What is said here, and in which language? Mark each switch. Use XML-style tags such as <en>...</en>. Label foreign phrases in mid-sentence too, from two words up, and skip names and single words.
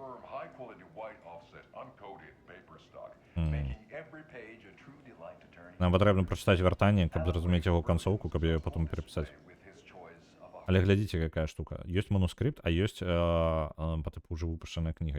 <en>firm, high-quality white offset, uncoated paper stock, making every page a true delight to turn.</en> <be>Нам патрэбна прачытаць вяртанне, каб зразумець яго канцоўку, каб яе потым перапісаць. Але глядзіце, якая штука. Ёсць манускрипт, а ёсць па тыпу ўжо выпушчаная кніга.</be>